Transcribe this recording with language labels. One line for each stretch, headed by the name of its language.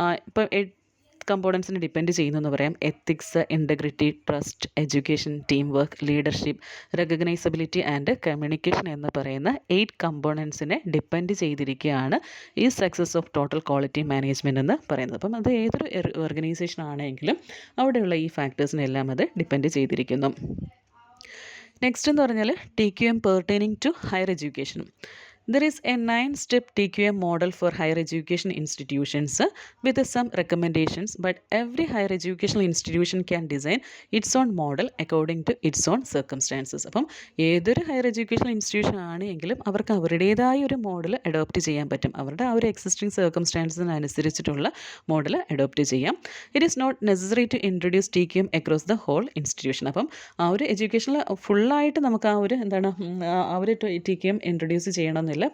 Malayalam: ഇപ്പം കമ്പോണൻസിന് ഡിപ്പെൻഡ് ചെയ്യുന്നതെന്ന് പറയാം. Ethics, integrity, trust, education, team work, leadership, റെക്കഗ്നൈസബിലിറ്റി and communication എന്ന് പറയുന്ന 8 കമ്പോണൻസിനെ ഡിപ്പെൻഡ് ചെയ്തിരിക്കുകയാണ് ഈ success of total quality management എന്ന് പറയുന്നത്. അപ്പം അത് ഏതൊരു ഓർഗനൈസേഷൻ ആണെങ്കിലും അവിടെയുള്ള ഈ ഫാക്ടേഴ്സിനെല്ലാം അത് ഡിപ്പെൻഡ് ചെയ്തിരിക്കുന്നു.
English: next
Malayalam: എന്ന് പറഞ്ഞാൽ
English: TQM pertaining to higher education. There is a 9-step TQM model for higher education institutions with some recommendations, but every higher educational institution can design its own model according to its own circumstances.
Malayalam: അപ്പം ഏതൊരു higher education institution ആണെങ്കിലും അവർക്ക് അവരുടേതായ ഒരു model adopt ചെയ്യാൻ പറ്റും. അവരുടെ ആ ഒരു എക്സിസ്റ്റിംഗ് സർക്കംസ്റ്റാൻസിനനുസരിച്ചിട്ടുള്ള മോഡൽ അഡോപ്റ്റ് ചെയ്യാം.
English: It is not necessary to introduce TQM across the whole institution.
Malayalam: അപ്പം ആ ഒരു എഡ്യൂക്കേഷനിൽ ഫുള്ളായിട്ട് നമുക്ക് ആ ഒരു എന്താണ് ആ ഒരു TQM ഇൻട്രൊഡ്യൂസ് ചെയ്യണമെന്നില്ല.